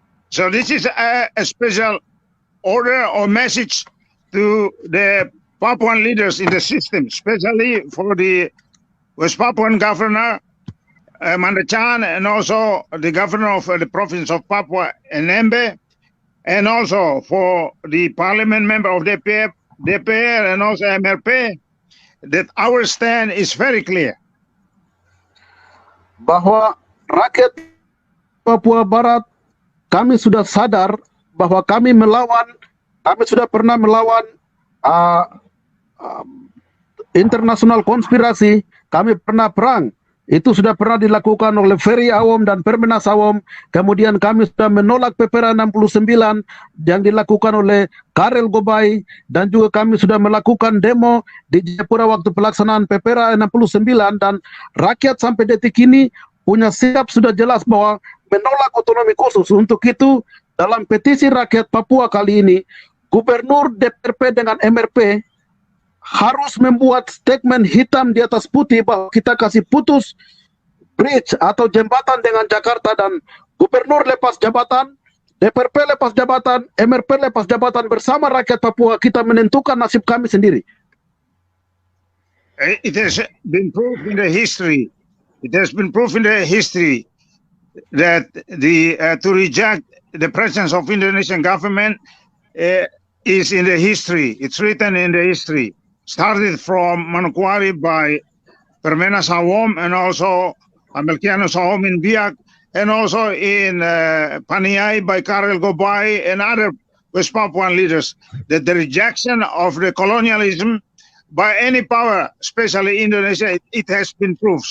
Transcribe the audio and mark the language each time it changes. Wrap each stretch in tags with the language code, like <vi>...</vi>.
<en>So this is a special order or message to the Papuan leaders in the system, especially for the West Papuan governor, Manacan, and also the governor of the province of Papua, Nmb, and also for the parliament member of DPR and also MRP, that our stand is very clear.</en> <id>Bahwa rakyat Papua Barat, kami sudah sadar bahwa kami sudah pernah melawan internasional konspirasi, kami pernah perang. Itu sudah pernah dilakukan oleh Ferry Awom dan Permenas Awom. Kemudian kami sudah menolak PPRA 69 yang dilakukan oleh Karel Gobai, dan juga kami sudah melakukan demo di Jayapura waktu pelaksanaan PPRA 69, dan rakyat sampai detik ini punya sikap sudah jelas bahwa menolak otonomi khusus. Untuk itu, dalam petisi rakyat Papua kali ini, Gubernur DPRP dengan MRP harus membuat statement hitam di atas putih bahwa kita kasih putus bridge atau jembatan dengan Jakarta, dan Gubernur lepas jabatan, DPRP lepas jabatan, MRP lepas jabatan, bersama rakyat Papua kita menentukan nasib kami sendiri.</id> <en>It has been proved in the history. It has been proved in the history that to reject the presence of Indonesian government is in the history. It's written in the history. Started from Manokwari by Permenas Awom, and also Amelkianus Awom in Biak, and also in Paniai by Karel Gobai and other West Papuan leaders, that the rejection of the colonialism by any power, especially Indonesia, it has been proved.</en>